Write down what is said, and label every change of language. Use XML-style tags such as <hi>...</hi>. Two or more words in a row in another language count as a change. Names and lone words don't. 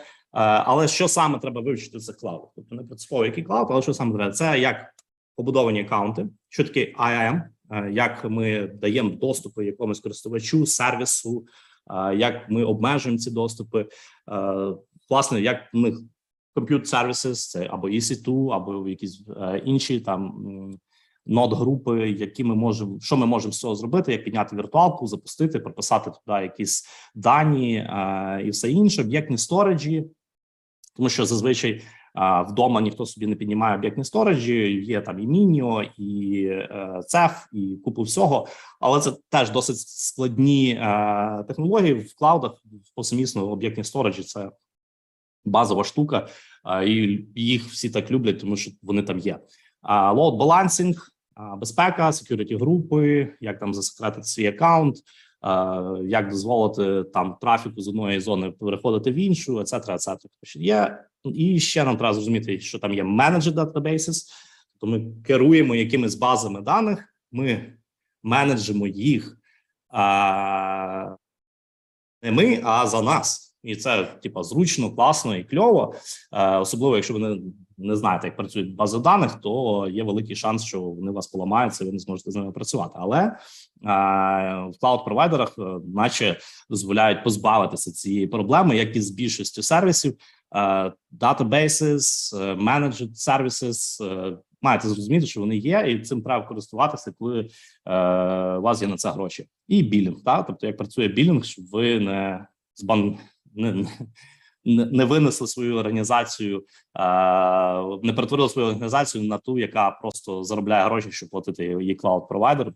<uk>Але що саме треба вивчити в цих клаудах? Тобто не принципово який клауд, але що саме треба? Це як побудовані аккаунти, що таке IAM, як ми даємо доступи якомусь користувачу, сервісу, як ми обмежуємо ці доступи, власне, як в них compute services, це або EC2, або якісь інші там нод-групи, які ми можемо, що ми можемо з цього зробити, як підняти віртуалку, запустити, прописати туди якісь дані і все інше, об'єктні сториджі, тому що зазвичай вдома ніхто собі не піднімає об'єктні сториджі, є там і Мініо, і Цеф, і купу всього, але це теж досить складні технології в клаудах, повсемісно об'єктні сториджі – це базова штука, і їх всі так люблять, тому що вони там є.</uk> <en>Load balancing,</en> <uk>безпека, security групи, як там засекретити свій аккаунт, як дозволити там трафіку з одної зони переходити в іншу, etc. Є. І ще нам треба зрозуміти, що там є</uk> <en>managed databases,</en> <uk>то ми керуємо якимись базами даних, ми менеджимо їх не ми, а за нас. І це, типа, зручно, класно і кльово. Особливо, якщо ви не знаєте, як працюють бази даних, то є великий шанс, що вони вас поламаються, і ви не зможете з ними працювати. Але в клауд-провайдерах наче дозволяють позбавитися цієї проблеми, як і з більшістю сервісів.</uk> <en>Databases, managed services,</en> <uk>маєте зрозуміти, що вони є, і цим треба користуватися, коли у вас є на це гроші. І білінг, тобто як працює білінг, щоб ви не винесли свою організацію, не перетворили свою організацію на ту, яка просто заробляє гроші, щоб платити її клауд-провайдеру.</uk>